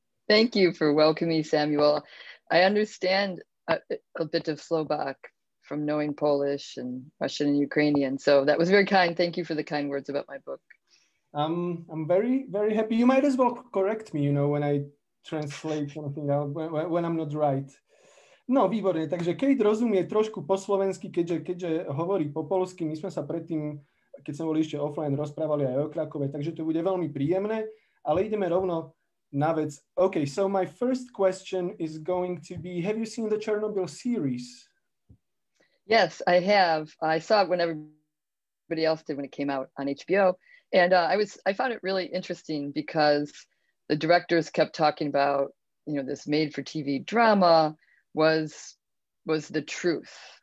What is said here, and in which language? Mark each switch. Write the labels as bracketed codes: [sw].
[en] Thank you for welcoming me, Samuel. I understand a bit of Slovak from knowing Polish and Russian and Ukrainian, so that was very kind. Thank you for the kind words about my book. I'm very happy. You might as well correct me, when I translate something out, when I'm not right. [sk] No, výborne. Takže Kate rozumie trošku po slovensky, keďže hovorí po polsky. My sme sa predtým, keď sme boli ešte offline, rozprávali aj o Krakove, takže to bude veľmi príjemné, ale ideme rovno na vec. [en] Okay, so my first question is going to be, have you seen the Chernobyl series? Yes, I have. I saw it when everybody else did when it came out on HBO. And I found it really interesting because the directors kept talking about, this made-for-TV drama was the truth.